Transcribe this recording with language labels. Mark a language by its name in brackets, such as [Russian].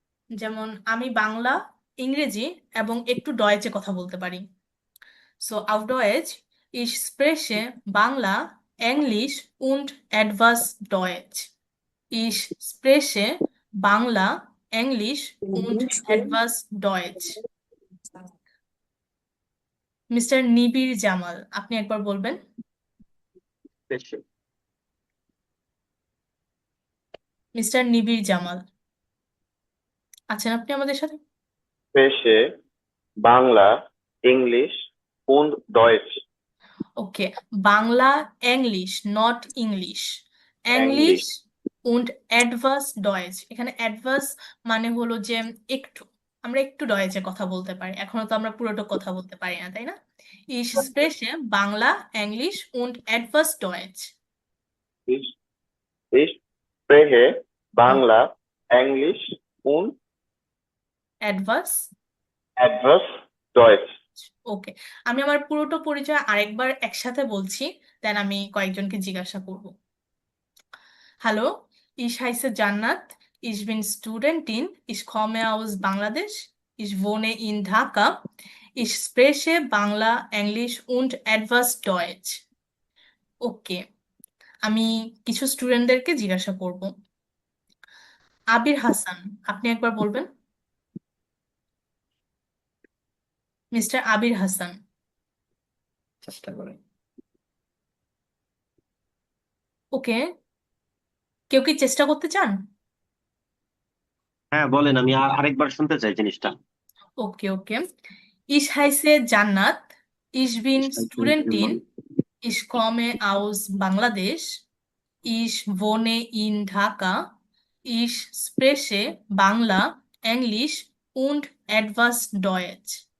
[Bangla] যেমন আমি বাংলা, ইংরেজি এবং একটু ডয়েচে কথা বলতে পারি। [German] সো auf Deutsch, ich spreche Bangla, Englisch und etwas Deutsch. Ich spreche Bangla, Englisch und etwas Deutsch. [Bangla] Mister নিবিড় জামাল, আপনি একবার বলবেন। মিস্টার নিবিড় জামাল, আছেন আপনি আমাদের সাথে? [German] Spreche Bangla, English und Deutsch. [Bangla] Okay, Bangla, English, not English, English [German] und etwas Deutsch। [Bangla] এখানে etwas মানে হলো যে একটু, আমরা একটু ডয়েচে কথা বলতে পারি, এখনো তো আমরা পুরোটা কথা বলতে পারি না, তাই না? [German] Ich spreche বাংলা, Englisch und etwas Deutsch। Ich, ich spreche Bangla, English und etwas etwas Deutsch. [Bangla] ওকে, আমি আমার পুরোটা পরিচয় আরেকবার একসাথে বলছি, দেন আমি কয়েকজনকে জিজ্ঞাসা করব। [German] Hallo, ich heiße Jannat, ich bin Studentin, ich komme aus Bangladesch, ich wohne in Dhaka, ich spreche Bangla, Englisch und etwas Deutsch। [Bangla] ওকে, আমি কিছু স্টুডেন্টদেরকে জিজ্ঞাসা করব। আবির হাসান, আপনি একবার বলবেন। মিস্টার আবির হাসান, চেষ্টা করে। ওকে, কেউ কি চেষ্টা করতে চান? হ্যাঁ বলেন, আমি আরেকবার শুনতে চাই জিনিসটা। [German] ওকে ওকে, ich heiße Jannat, ich bin Studentin, ich komme aus Bangladesch, ich wohne in Dhaka, ich spreche Bangla, Englisch und etwas Deutsch।